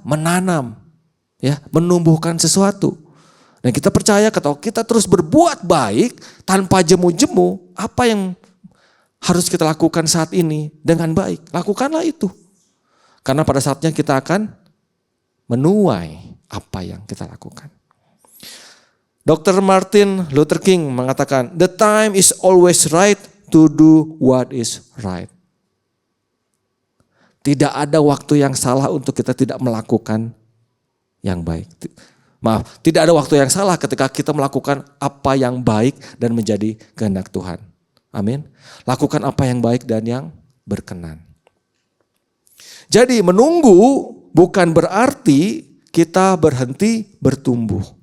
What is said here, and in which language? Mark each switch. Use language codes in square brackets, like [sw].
[id] Menanam, ya, menumbuhkan sesuatu. Dan kita percaya kalau kita terus berbuat baik tanpa jemu-jemu, apa yang harus kita lakukan saat ini dengan baik? Lakukanlah itu. Karena pada saatnya kita akan menuai apa yang kita lakukan. Dr. [en] Martin Luther King [id] mengatakan, [en] the time is always right to do what is right. [id] Tidak ada waktu yang salah untuk kita tidak melakukan yang baik. Maaf, tidak ada waktu yang salah ketika kita melakukan apa yang baik dan menjadi kehendak Tuhan. Amin. Lakukan apa yang baik dan yang berkenan. Jadi menunggu bukan berarti kita berhenti bertumbuh.